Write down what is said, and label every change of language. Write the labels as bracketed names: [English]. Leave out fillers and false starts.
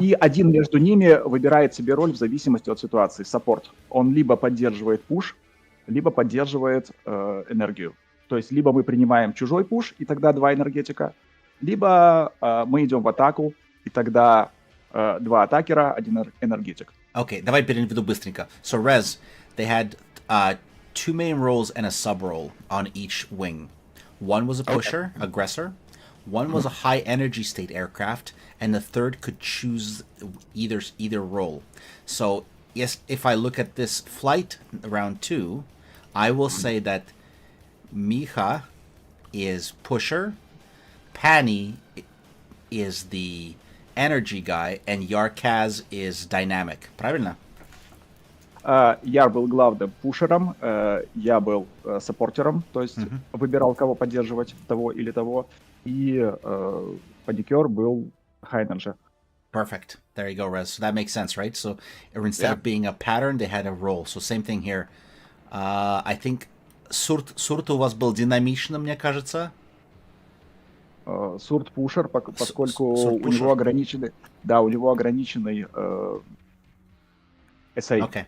[Russian] И один между ними выбирает себе роль в зависимости от ситуации. Саппорт. Он либо поддерживает пуш, либо поддерживает энергию. То есть либо мы принимаем чужой пуш, и тогда 2 энергетика, либо мы идем в атаку, и тогда 2 атакера, 1 энергетик. Окей, давай переведу быстренько. [English] So, Rez, they had 2 main roles and a sub-role on each wing. One was a pusher, aggressor. One was a high energy state aircraft, and the third could choose either role. So yes, if I look at this flight round 2, I will say that Micha is pusher, Pani is the energy guy, and Yarkaz is dynamic. [Russian] Правильно? Я был главным пушером, я был саппортером, то есть выбирал, кого поддерживать, того или того, и паникер был high energy. [English] Perfect. There you go, Rez. So that makes sense, right? So instead of being a pattern, they had a role. So same thing here. I think [Russian] Сурт у вас был динамичным, мне кажется. Сурт пушер, поскольку Сурт у него пушер. ограниченный SA.